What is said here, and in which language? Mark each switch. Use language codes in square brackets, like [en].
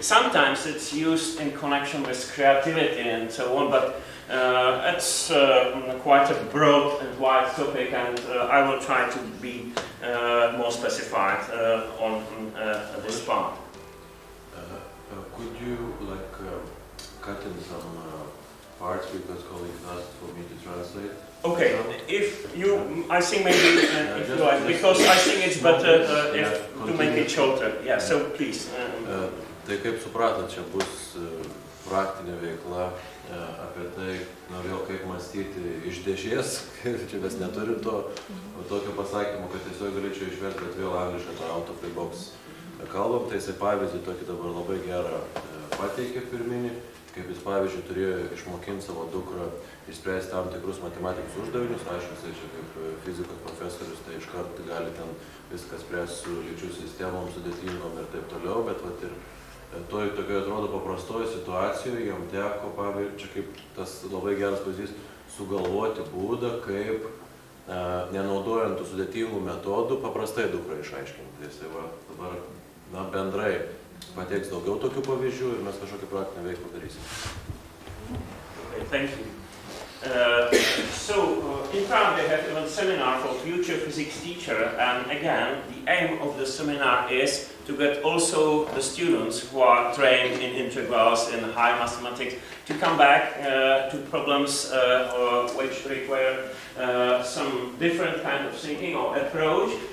[en] Sometimes it's used in connection with creativity and so on, but it's quite a broad and wide topic, and I will try to be more specified on this part. Could you cut in some parts, because colleagues asked for me to translate? Okay, if you, I think maybe if you like, because I think it's better to make it shorter. Yeah, so please. [lt] Tai kaip supratot, čia bus praktinė veikla apie tai, vėl kaip mąstyti iš dėžės, čia mes neturim tokio pasakymo, kad tiesiog galėčiau išversti, bet vėl angliškai to [en] out of the box [lt] kalbam, tai jisai pavyzdį tokį dabar labai gerą pateikė pirminį, kaip jis pavyzdžiui turėjo išmokinti savo dukrą išspręsti tam tikrus matematikos uždavinius. Aišku, jisai čia kaip fizikos profesorius, tai iškart gali ten viską spręsti su lyčių sistemom, sudėtingom ir taip toliau, bet vat ir tokioje atrodo paprastoje situacijoje jam teko, pavyzdžiui, čia kaip tas labai geras pavyzdys, sugalvoti būdą, kaip nenaudojant tų sudėtingų metodų paprastai dukrą išaiškinti. Jisai dabar bendrai pateiks daugiau tokių pavyzdžių ir mes kažkokį praktinę veiklą darysim. [en] Okay, thank you. In Prague they have even a seminar for future physics teacher, and again the aim of the seminar is to get also the students who are trained in integrals, in high mathematics, to come back to problems which require some different kind of thinking or approach.